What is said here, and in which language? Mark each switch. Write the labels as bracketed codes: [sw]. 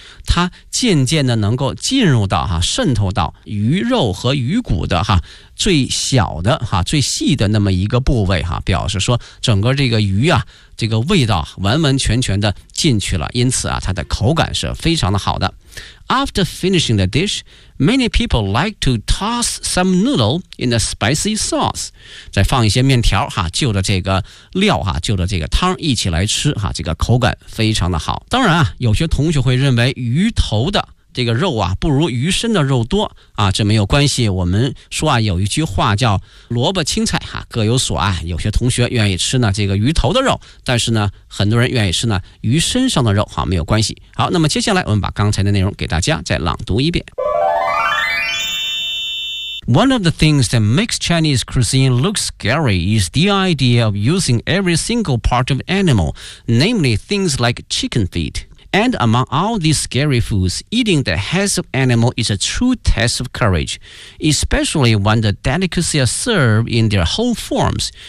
[zh] 它渐渐的能够进入到哈，渗透到鱼肉和鱼骨的哈。最小的哈，最细的那么一个部位哈，表示说整个这个鱼啊，这个味道完完全全的进去了，因此啊，它的口感是非常的好的。 [en] After finishing the dish, many people like to toss some noodle in the spicy sauce. [zh] 再放一些面条哈，就着这个料哈，就着这个汤一起来吃哈，这个口感非常的好。当然啊，有些同学会认为鱼头的这个肉啊不如鱼身的肉多啊，这没有关系，我们说啊有一句话叫萝卜青菜哈，各有所爱，有些同学愿意吃呢这个鱼头的肉，但是呢很多人愿意吃呢鱼身上的肉，好，没有关系。好，那么接下来我们把刚才的内容给大家再朗读一遍。 [en] One of the things that makes Chinese cuisine look scary is the idea of using every single part of animal, namely things like chicken feet. And among all these scary foods, eating the heads of animal is a true test of courage, especially when the delicacy are served in their whole forms.